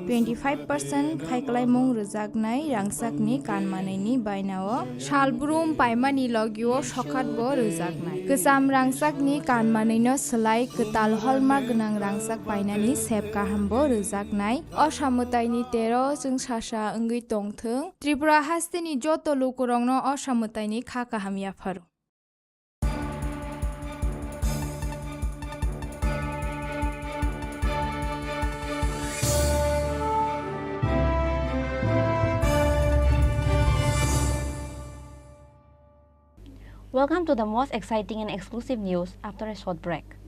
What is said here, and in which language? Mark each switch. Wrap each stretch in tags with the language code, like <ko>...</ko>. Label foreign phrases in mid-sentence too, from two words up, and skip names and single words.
<trp>25% खायखालायमुं रोजागनाय रांसाकनि कानमानैनि बायनाव सालब्रुम पायमानि लगिव सखातबो रोजागनाय गोजाम रांसाकनि कानमानैनो सोलाय गोताल हलमार्क गोनां रांसाक बायनानि सेब गाहामबो रोजागनाय असामुताइनि 13 जों सासा ओंगै दंथों त्रिपुरा हास्तेनि जत लोकरंनो असामुताइनि खा गाहामियाफोर।</trp> <en>Welcome to the most exciting and exclusive news after a short break.</en>